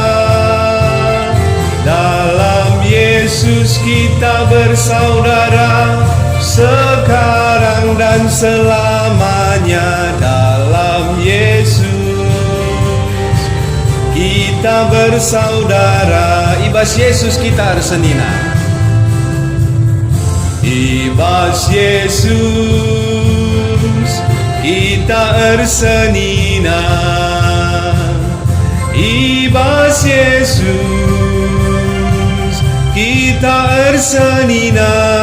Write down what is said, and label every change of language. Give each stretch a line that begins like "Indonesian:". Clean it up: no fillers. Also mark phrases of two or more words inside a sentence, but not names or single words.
Indonesian: Dalam Yesus kita bersaudara sekarang dan selamanya. Dalam Yesus kita bersaudara.
Batak Karo: Ibas Yesus kita arsenina. Ibas Yesus kita arsenina. Ibas Yesus kita arsenina.